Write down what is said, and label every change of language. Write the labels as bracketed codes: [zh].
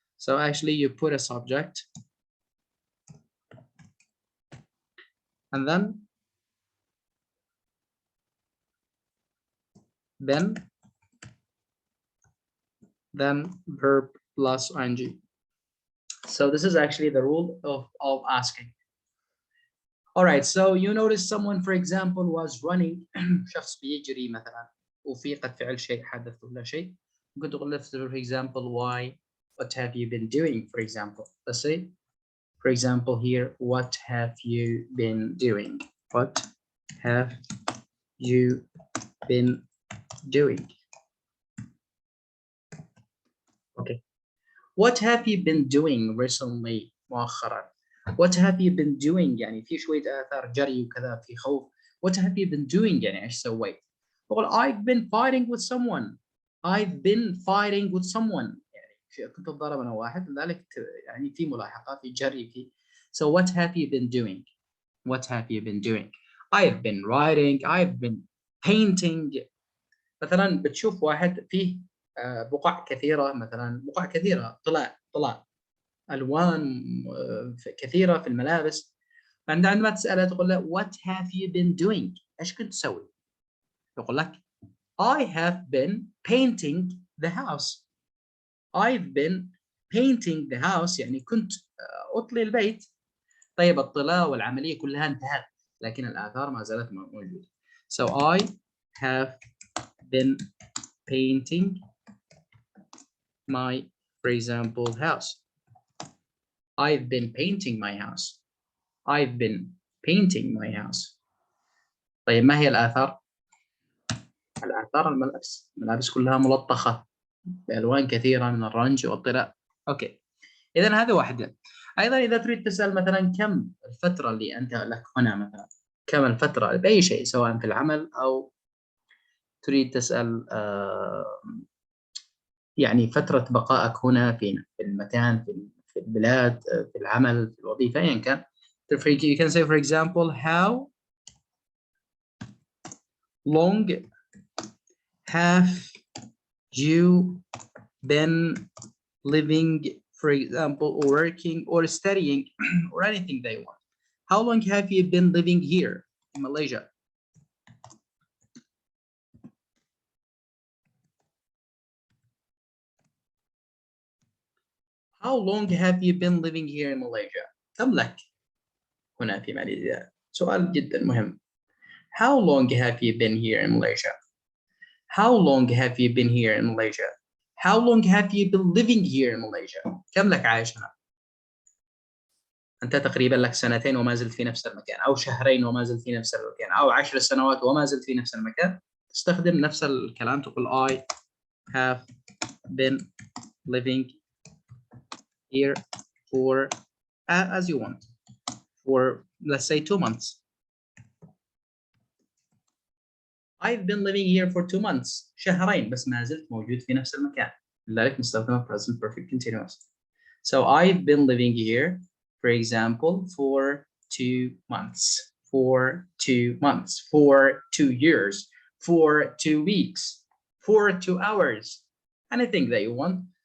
[en] So actually you put a subject and then verb plus ing. So this is actually the rule of asking. All right, so you notice someone, for example, was running. [ar] شخص بيجري مثلا وفي قد فعل شيء حدث ولا شيء. ممكن تقول له [en] for example, why, what have you been doing, for example. Let's say, for example, here, what have you been doing? What have you been doing? Okay. What have you been doing recently [ar] مؤخرا? [en] What have you been doing؟ [ar] يعني في شوية آثار جري وكذا في خوف. [en] What have you been doing؟ [ar] يعني إيش سويت؟ بقول [en] I've been fighting with someone. I've been fighting with someone. [ar] يعني كنت أتضارب أنا واحد لذلك يعني في ملاحقة في جري في. [en] So what have you been doing? What have you been doing? I've been writing. I've been painting. [ar] مثلا بتشوف واحد فيه بقع كثيرة، مثلا بقع كثيرة، طلاء الوان كثيره في الملابس. فانت عندما تساله تقول له [en] what have you been doing؟ [ar] ايش كنت تسوي؟ يقول لك [en] I have been painting the house. I've been painting the house [ar] يعني كنت اطلي البيت. طيب الطلاء والعمليه كلها انتهت لكن الاثار ما زالت موجوده. [en] So I have been painting my, for example, house. I've been painting my house. I've been painting my house. [ar] طيب ما هي الآثار؟ الآثار الملابس كلها ملطخة بألوان كثيرة من الرنج والطلاء. أوكي، إذا هذا واحدة. أيضا إذا تريد تسأل مثلا كم الفترة اللي أنت لك هنا، مثلا كم الفترة بأي شيء سواء في العمل أو تريد تسأل يعني فترة بقائك هنا في المكان، في البلاد، في العمل، في الوظيفة، أيا كان. [en] You can say, for example, how long have you been living, for example, or working or studying or anything they want? How long have you been living here in Malaysia? How long have you been living here in Malaysia? [ar] كم لك هنا في ماليزيا؟ سؤال جدا مهم. [en] How long have you been here in Malaysia? How long have you been here in Malaysia? How long have you been living here in Malaysia? [ar] كم لك عايش هنا؟ أنت تقريبا لك 2 وما زلت في نفس المكان، أو 2 وما زلت في نفس المكان، أو 10 سنوات وما زلت في نفس المكان. تستخدم نفس الكلام، تقول [en] I have been living here for as you want, for let's say 2 months. I've been living here for 2 months. [ar] شهرين بس ما زلت موجود في نفس المكان. لذلك نستخدم [en] present perfect continuous. So I've been living here, for example, for 2 months, for 2 months, for 2 years, for 2 weeks, for 2 hours, anything that you want.